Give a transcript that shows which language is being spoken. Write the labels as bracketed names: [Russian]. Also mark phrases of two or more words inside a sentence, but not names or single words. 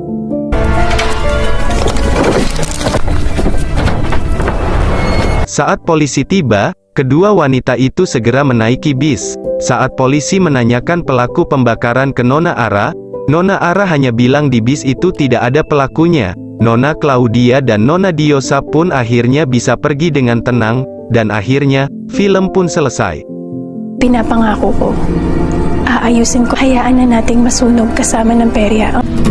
[Indonesian] Saat polisi tiba, kedua wanita itu segera menaiki bis. Saat polisi menanyakan pelaku pembakaran ke Nona Ara hanya bilang di bis itu tidak ada pelakunya. Nona Claudia dan Nona Diosa pun akhirnya bisa pergi dengan tenang, dan akhirnya, film pun selesai. [Filipino] Pinapangako ko, aayusin ko, hayaan na nating masunog kasama ng perya.